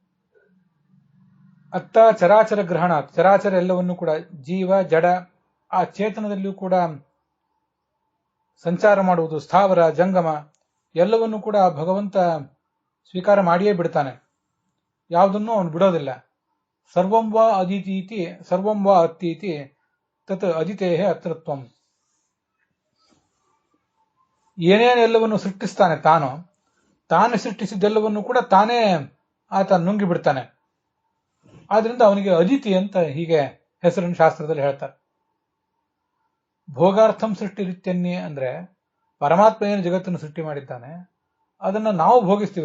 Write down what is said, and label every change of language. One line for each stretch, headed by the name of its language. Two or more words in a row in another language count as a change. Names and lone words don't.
Kannada: ಅತ್ತ ಚರಾಚರ ಗ್ರಹಣ, ಚರಾಚರ ಎಲ್ಲವನ್ನು ಕೂಡ, ಜೀವ ಜಡ ಆ ಚೇತನದಲ್ಲಿಯೂ ಕೂಡ ಸಂಚಾರ ಮಾಡುವುದು, ಸ್ಥಾವರ ಜಂಗಮ ಎಲ್ಲವನ್ನೂ ಕೂಡ ಭಗವಂತ ಸ್ವೀಕಾರ ಮಾಡಿಯೇ ಬಿಡ್ತಾನೆ. ಯಾವುದನ್ನೂ ಅವನು ಬಿಡೋದಿಲ್ಲ.
Sanskrit: ಸರ್ವಂ ವಾ ಅದಿತೀತಿ ಸರ್ವಂ ವಾ ಅತ್ತೀತಿ ತತ್ ಅದಿತೇಹ ಅತೃತ್ವಂ.
Kannada: ಏನೇನೆಲ್ಲವನ್ನು ಸೃಷ್ಟಿಸ್ತಾನೆ ತಾನೇ ಸೃಷ್ಟಿಸಿದ್ದೆಲ್ಲವನ್ನು ಕೂಡ ತಾನೇ ಆತ ನುಂಗಿ ಬಿಡ್ತಾನೆ. ಆದ್ರಿಂದ ಅವನಿಗೆ ಅದಿತಿ ಅಂತ ಹೀಗೆ ಹೆಸರನ್ನು ಶಾಸ್ತ್ರದಲ್ಲಿ ಹೇಳ್ತಾರೆ.
Sanskrit: ಭೋಗಾರ್ಥಂ ಸೃಷ್ಟಿರಿತ್ಯನ್ಯೇ
Kannada: ಅಂದ್ರೆ, ಪರಮಾತ್ಮ ಏನು ಜಗತ್ತನ್ನು ಸೃಷ್ಟಿ ಮಾಡಿದ್ದಾನೆ ಅದನ್ನ ನಾವು ಭೋಗಿಸ್ತೀವಿ.